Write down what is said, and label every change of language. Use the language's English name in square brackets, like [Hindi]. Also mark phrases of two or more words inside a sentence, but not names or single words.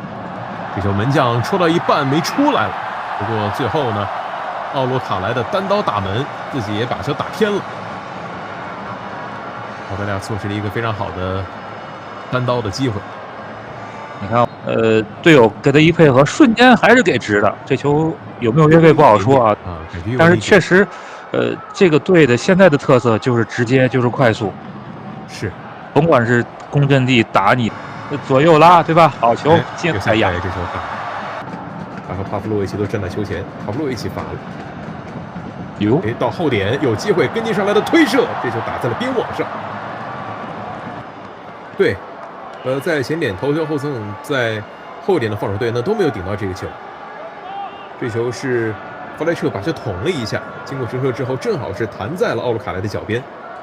[Chinese] 這球門將戳到一半沒出來了，不過最後呢，奧盧卡萊的單刀打門，自己也把球打偏了。澳大利亞錯失了一個非常好的單刀的機會。你看，隊友給他一配合，瞬間還是給直的。這球有沒有越位不好說啊，但是確實，這個隊的現在的特色就是直接就是快速，是，甭管是攻陣地打你。左右拉，對吧？好球进！哎呀，這球打，他和帕夫洛維奇都站在球前，帕夫洛維奇罰了。到後點有機會跟進上來的推射，這球打在了邊網上。對，在前點頭球後側，在後點的防守隊呢都沒有頂到這個球。這球是弗萊徹把球捅了一下，經過折射之後，正好是彈在了奧盧卡萊的腳邊。